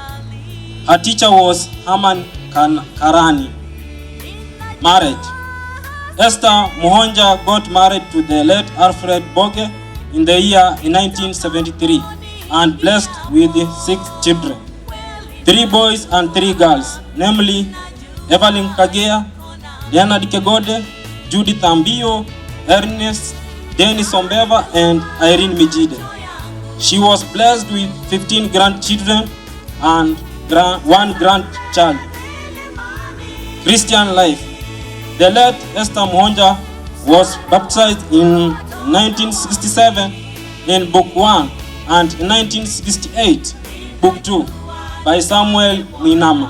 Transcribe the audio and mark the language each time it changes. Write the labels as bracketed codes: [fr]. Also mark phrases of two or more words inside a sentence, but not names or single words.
[en] Her teacher was Herman Karani. Marriage. Esther Muhonja got married to the late Alfred Boge in the year 1973 and blessed with 6 children, 3 boys and 3 girls, namely Evelyn Kagea, Leonard Kegode, Judith Ambio, Ernest, Dennis Ombeva, and Irene Mijide. She was blessed with 15 grandchildren and 1 grandchild. Christian life. The late Esther Muhonja was baptized in 1967 in Book 1 and 1968 Book 2 by Samuel Minama.